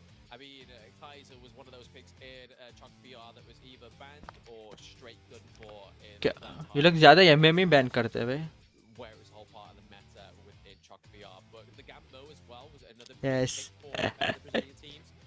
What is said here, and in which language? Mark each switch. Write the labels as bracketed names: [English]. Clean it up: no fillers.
[English] I mean, Kaiser was one of those picks in Chunk BR that was either banned or straight good for in [Hindi] क्या ये लोग ज्यादा MME ban करते हैं भाई [English] where it was whole part of the meta within Chunk BR. But the Gambo as well was another Yes. pick for the Brazilian teams.